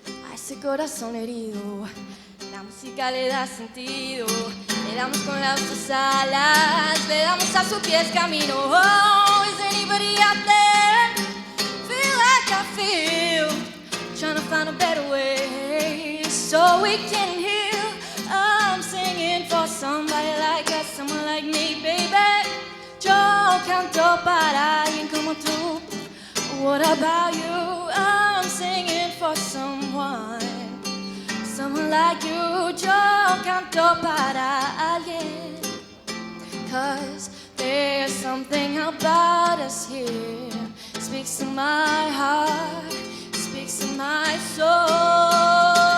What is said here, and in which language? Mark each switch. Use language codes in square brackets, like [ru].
[es] A ese corazón herido, la música le da sentido. Le damos con las dos alas, le damos a sus pies camino. [en] Oh, is anybody out there? Feel like I feel, trying to find a better way so we can heal. I'm singing for somebody like us, someone like me, baby. [es] Yo canto para alguien como tú. [en] What about you? I'm singing for someone like you. [es] Yo canto para alguien. [en] 'Cause there's something about us here, speaks to my heart, speaks to my soul.